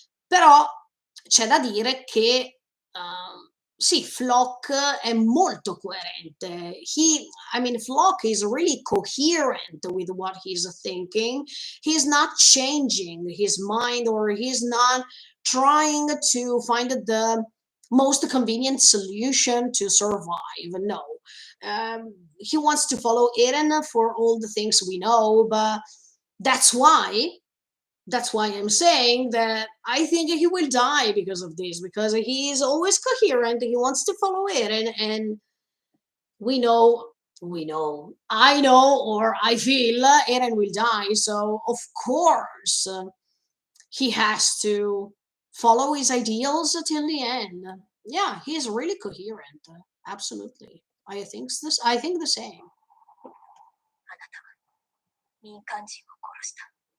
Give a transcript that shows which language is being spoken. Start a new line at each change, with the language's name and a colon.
Italian: Però c'è da dire che sì, Flock è molto coerente.
English: I mean, Flock is really coherent with what he's thinking. He's not changing his mind, or he's not trying to find the most convenient solution to survive. No. He wants to follow Eren for all the things we know, but that's why that's why I'm saying that I think he will die because of this, because he is always coherent. He wants to follow it, and we know, I know, or I feel Eren will die. So of course he has to follow his ideals till the end. Yeah, he's really coherent. Absolutely, I think this. I think the same.
Japanese: あなたは民間人を殺した。